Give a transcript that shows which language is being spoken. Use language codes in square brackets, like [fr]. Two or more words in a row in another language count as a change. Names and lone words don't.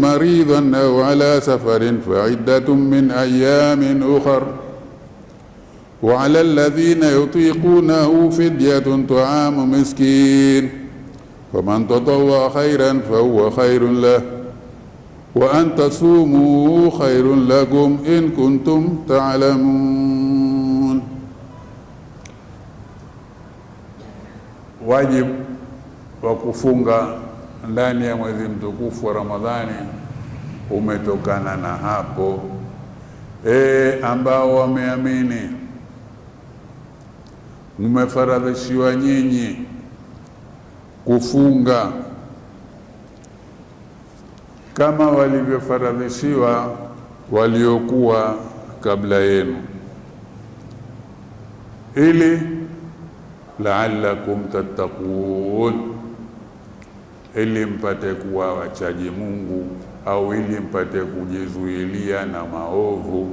[ar] مريضا أو على سفر فعدة من أيام أخر وعلى الذين يطيقونه فدية طعام مسكين فمن تطوع خيرا فهو خير له وأن تصوموا خير لكم إن كنتم تعلمون. [sw] واجب وكفunga ndani ya mwezi mtukufu wa Ramadhani umetokana na hapo ambao wameamini mmefaradhishiwa nyinyi kufunga kama walivyofaradhishiwa waliokuwa kabla yenu, ili [ar] لعلكم تتقون, [sw] ili mpate kuwa wachaji Mungu, au ili mpate kujizuilia na maovu.